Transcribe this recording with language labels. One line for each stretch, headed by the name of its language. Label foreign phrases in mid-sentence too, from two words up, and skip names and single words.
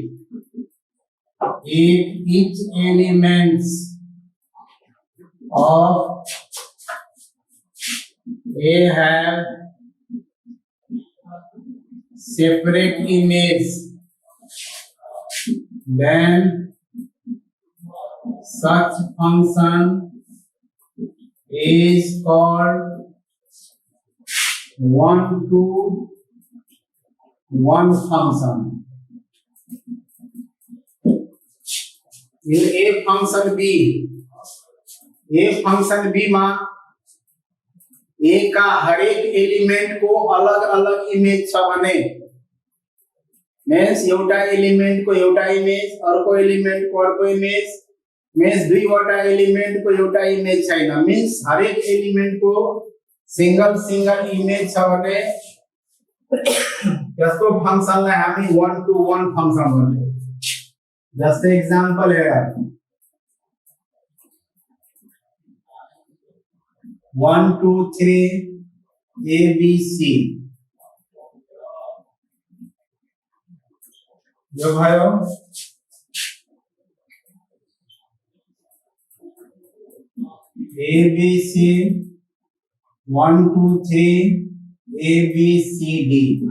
English: if each elements of A have separate image, then such function is called 1 to 1 function. In a function B, A function B
Hindi: में A का हर एक एलिमेंट
Nepali: को अलग अलग इमेज छ भने, मीन्स एउटा एलिमेंट को एउटा इमेज, अर्को एलिमेंट को अर्को इमेज, मीन्स दुईवटा एलिमेंट को एउटा इमेज छैन, मीन्स हर एक एलिमेंट को सिंगल सिंगल इमेज छ भने यसको फंक्शनलाई हामी
English: 1 to 1 function
Nepali: भन्छौं। जस्तै एग्जांपल है 1 2 3 A B C, जो भयो A B C 1 2 3 A B C D।